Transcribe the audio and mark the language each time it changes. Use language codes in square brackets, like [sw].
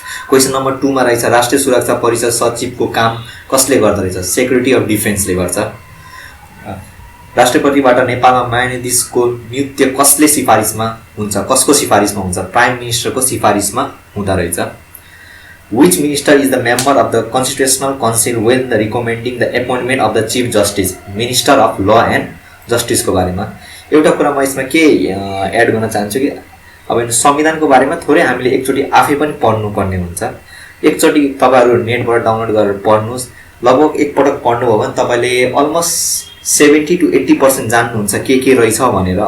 [ne] Question number 2 मा रहेछ, राष्ट्रिय सुरक्षा परिषद सचिवको काम कसले गर्दो रहेछ? सेक्युरिटी अफ डिफेन्सले गर्छ। राष्ट्रपतिबाट नेपालमा न्यायाधीशको नियुक्ति कसले सिफारिसमा हुन्छ? कसको सिफारिसमा हुन्छ? प्राइम मिनिस्टरको सिफारिसमा हुँदो रहेछ। [en] Which minister is the member of the Constitutional Council when the recommending the appointment of the Chief Justice? Minister of Law and Justice [ne] को बारेमा। एउटा कुरा म यसमा के एड गर्न चाहन्छु कि अब संविधानको बारेमा थोरै हामीले एकचोटि आफै पनि पढ्नुपर्ने हुन्छ। एकचोटि तपाईहरु नेटबाट डाउनलोड गरेर पढ्नुस्। लगभग एकपटक पढ्नुभयो भने तपाईले अलमोस्ट 70 to 80% जान्नुहुन्छ के रहेछ भनेर।